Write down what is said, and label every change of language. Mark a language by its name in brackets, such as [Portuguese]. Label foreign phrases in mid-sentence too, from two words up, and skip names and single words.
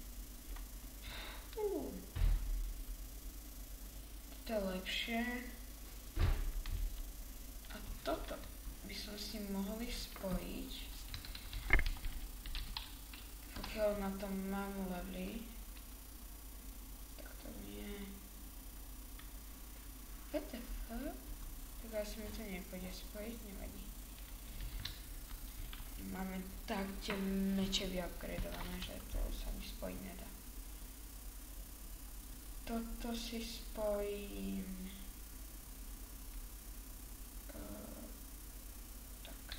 [Slovak] To je lepšie. A toto by som si mohli spojiť. Pokiaľ na tom mám levely. Tak to nie. [English] What the fuck? [Slovak] Tak asi mi to nepôjde spojiť, nevadí. Máme tak tie meče vyupgradeované, že to sa mi spojiť nedá. Toto si spojím. Tak.